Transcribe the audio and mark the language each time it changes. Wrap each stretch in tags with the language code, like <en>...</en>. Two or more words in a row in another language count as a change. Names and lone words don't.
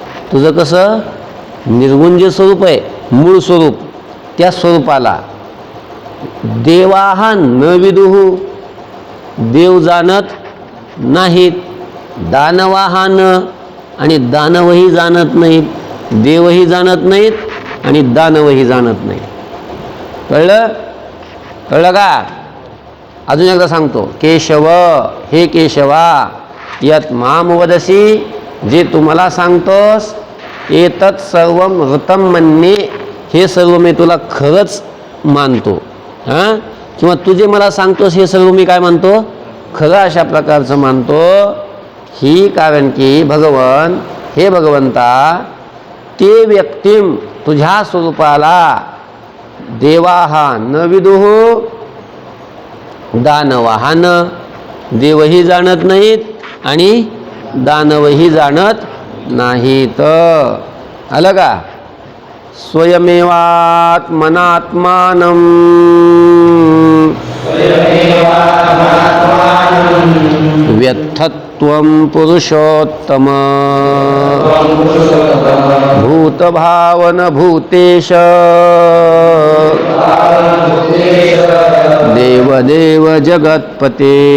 <mr>तुझं कसं निर्गुण जे स्वरूप आहे, मूळ स्वरूप, त्या स्वरूपाला</mr> <sa>देवाहा न विदुहु,</sa> <mr>देव जाणत नाहीत,</mr> <sa>दानवाहा न,</sa> <mr>आणि दानवही जाणत नाहीत, देवही जाणत नाहीत आणि दानवही जाणत नाहीत. कळलं? कळलं का? अजून एकदा सांगतो. केशव, हे केशवा,</mr> <sa>यत माम वदसी,</sa> <mr>जे तुम्हाला सांगतोस,</mr> <sa>एतत् सर्वम ऋतम मन्ये,</sa> <mr>हे सर्व मी तुला खरंच मानतो. हां, किंवा तुझे मला सांगतोस हे सर्व मी काय मानतो? खरं अशा प्रकारचं मानतो. ही कारण की भगवन, हे भगवंता,</mr> <sa>ते व्यक्तिम,</sa> <mr>तुझ्या स्वरूपाला,</mr> <sa>देवाहा न विदुहु, दानवाहा न,</sa> <mr>देवही जाणत नाहीत आणि दानवही जाणत नाहीत. आलं का?</mr> <sa>स्वयमेवात्मनात्मानं व्यथत्वं पुरुषोत्तम भूतभावन भूतेश देवदेव जगत्पते.</sa>